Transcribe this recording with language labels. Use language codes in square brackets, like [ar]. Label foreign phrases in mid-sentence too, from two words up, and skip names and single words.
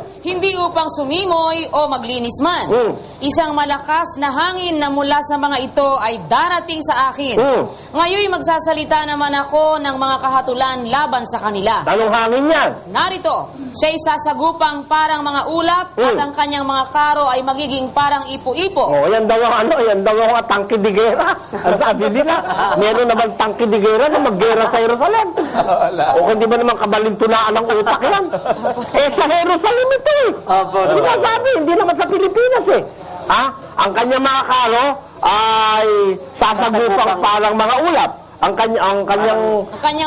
[tl] Hindi upang sumimoy o maglinis man. Isang malakas na hangin na mula sa mga ito ay darating sa akin. Ngayon magsasalita naman ako ng mga kahatulan laban sa kanila. Anong hangin yan? Narito, siya'y sasagupang parang mga ulap at ang kanyang mga karo ay magiging parang ipo-ipo. Yan daw ang tangke de guerra. Ang sabi nila, meron naman tangke de guerra na maggera sa Jerusalem. O kung di ba naman kabalintunaan ang utak yan? Sa Jerusalem ito Sinasabi, hindi naman sa Pilipinas Ang kanyang mga karo ay sasagupang parang mga ulap. Ang kanyang